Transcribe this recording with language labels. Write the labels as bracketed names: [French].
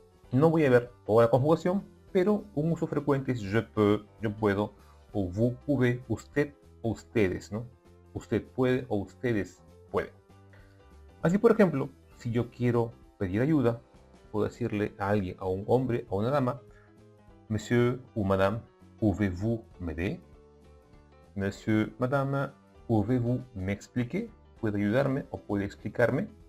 [Spanish] No voy a ver toda la conjugación, pero un uso frecuente es [French] je peux, [Spanish] yo puedo, o [French] vous pouvez, [Spanish] usted o ustedes, ¿no? Usted puede o ustedes pueden. Así, por ejemplo, si yo quiero pedir ayuda, puedo decirle a alguien, a un hombre, a una dama, [French] Monsieur ou Madame, pouvez-vous m'aider? Monsieur, Madame, pouvez-vous m'expliquer? [Spanish] ¿Puede ayudarme o puede explicarme?